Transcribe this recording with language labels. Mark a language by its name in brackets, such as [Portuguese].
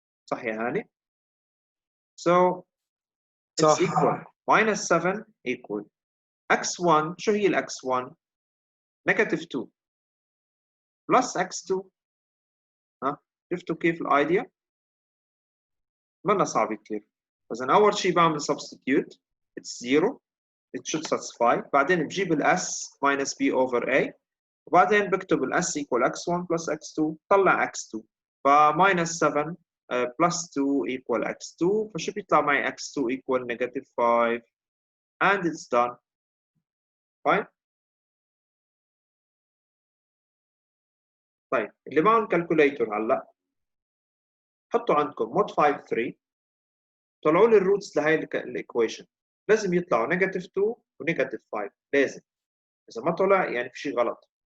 [Arabic] صح يا هاني؟ [English] so it's equal minus 7 equal x1. [Arabic] شو هي [English] x1؟ -2 plus x2. [Arabic] ها شفتوا كيف الايديا؟ منا صعب كثير. إذا أول شيء بعمل [English] substitute it's 0 it should satisfy. [Arabic] بعدين بجيب الاس [English] minus b over a [Arabic] وبعدين بكتب الاس [English] equal x1 plus x2 طلع x2 ف minus 7 plus 2 equal x2 [Arabic] فشو بيطلع معي [English] x2 equal -5 and it's done. fine. [Arabic] طيب اللي معهم كالكوليتر هلا حطوا عندكم مود 5 3 طلعوا لي الروتس لهي الايكويشن. لازم يطلعوا -2 و -5 لازم. اذا ما طلع يعني في شيء غلط.